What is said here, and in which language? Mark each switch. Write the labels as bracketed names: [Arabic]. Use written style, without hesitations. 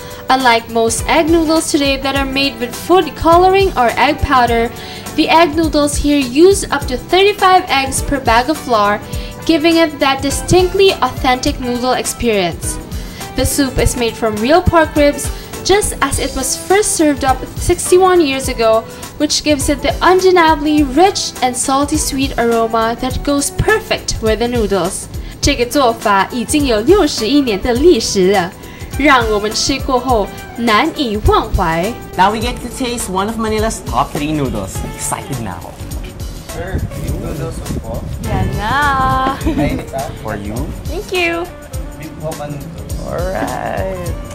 [English] Unlike most egg noodles today that are made with food coloring or egg powder, the egg noodles here use up to 35 eggs per bag of flour, giving it that distinctly authentic noodle experience. The soup is made from real pork ribs, just as it was first served up 61 years ago, which gives it the undeniably rich and salty sweet aroma that goes perfect with the noodles. [Chinese] 这个做法已经有61年的历史了，让我们吃过后难以忘怀。 [English] Now we get to taste one of Manila's top 3 noodles. [Filipino] Excited na ako. [English] Sir, beef noodles po. [Filipino] Yan na! Mainit ah. [English] For you? Thank you! Beef hofan noodles. Alright.